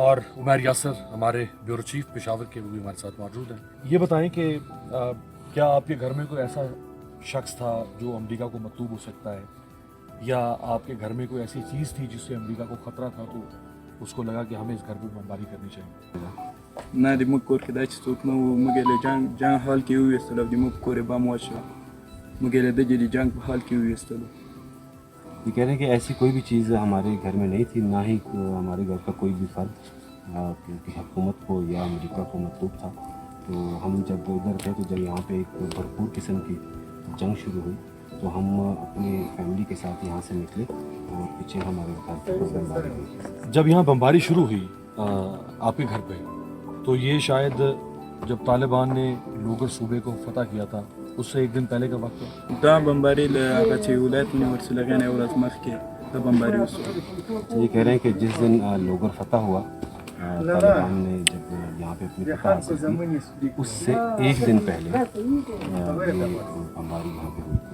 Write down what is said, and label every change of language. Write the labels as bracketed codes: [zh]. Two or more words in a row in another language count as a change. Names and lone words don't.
[ur] اور عمیر یاسر ہمارے [en] bureau chief [ur] پشاور کے، وہ بھی ہمارے ساتھ موجود ہیں. یہ بتائیں کہ کیا آپ کے گھر میں کوئی ایسا شخص تھا جو امریکہ کو مطلوب ہو سکتا ہے، یا آپ کے گھر میں کوئی ایسی چیز تھی جس سے امریکہ کو خطرہ تھا تو اس کو لگا کہ ہمیں اس گھر پر بمباری کرنی چاہیے? [ps] نه د موږ کور کې داسې څوک نه وو. موږ یې له جنګ حال کې وویستلو او د موږ کور یې بم واچوه. موږ یې له دغې د جنګ په حال کې وویستلو. [ur] یہ کہہ رہے ہیں کہ ایسی کوئی بھی چیز ہمارے گھر میں نہیں تھی، نہ ہی ہمارے گھر کا کوئی بھی فرد کیونکہ حکومت کو یا امریکہ کو مطلوب تھا. تو ہم جب ادھر تھے تو جب یہاں پہ ایک بھرپور قسم کی جنگ شروع ہوئی تو ہم اپنے فیملی کے ساتھ یہاں سے نکلے اور پیچھے ہمارے گھر پر بمباری ہوئی. جب یہاں بمباری شروع ہوئی آپ کے گھر پہ، تو یہ شاید جب طالبان نے لوگر صوبے کو فتح کیا تھا اس سے ایک دن پہلے کا وقت ہے. [ps] دا بمباري له هغه چې ولایت نیول شو لږه نه ورځ مخکې دا بمباري وشوه. [ur] یہ کہہ رہے ہیں کہ جس دن لوگر فتح ہوا، طالبان نے جب یہاں پہ اپنی فتح حاصل کی، اس سے ایک دن پہلے یہ بمباری یہاں پہ ہوئی تھی.